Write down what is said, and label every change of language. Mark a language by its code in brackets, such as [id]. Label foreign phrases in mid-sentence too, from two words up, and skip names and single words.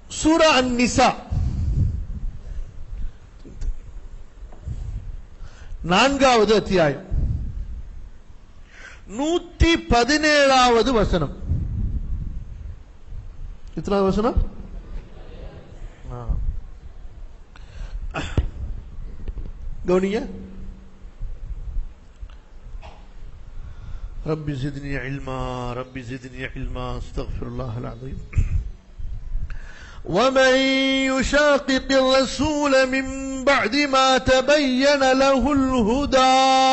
[ta] சூரா அன்-நிசா 4வது அத்தியாயம் 117வது வசனம். எத்தனாவது வசனம்? கவனிங்க. [ar] رب زدني علما رب زدني علما استغفر الله العظيم. ومن يشاقق الرسول من بعد ما تبين له الهدى